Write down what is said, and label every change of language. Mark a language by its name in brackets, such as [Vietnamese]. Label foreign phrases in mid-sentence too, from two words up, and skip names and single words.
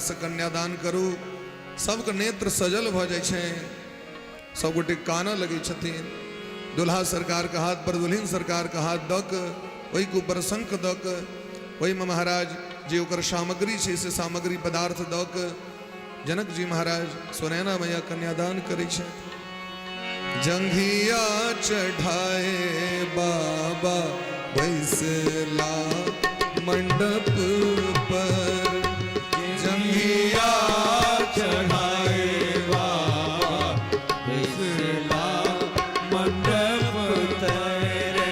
[Maithili] से कन्यादान करू सबके नेत्र सजल भ जाय छे सब गोटे काना लगे छथिन दुल्हा सरकार के हाथ पर दुल्हन सरकार के हाथ दऽ के ओहि के ऊपर शंख दऽ के ओहि में महाराज जे ओकर सामग्री छे से सामग्री पदार्थ दऽ के जनक जी महाराज सुनैना मैया कन्यादान करै छे जंघिया चढ़ाए बाबा बैसला मंडप पर जंघिया चढ़ाए बाबा बैसला मंडप तेरे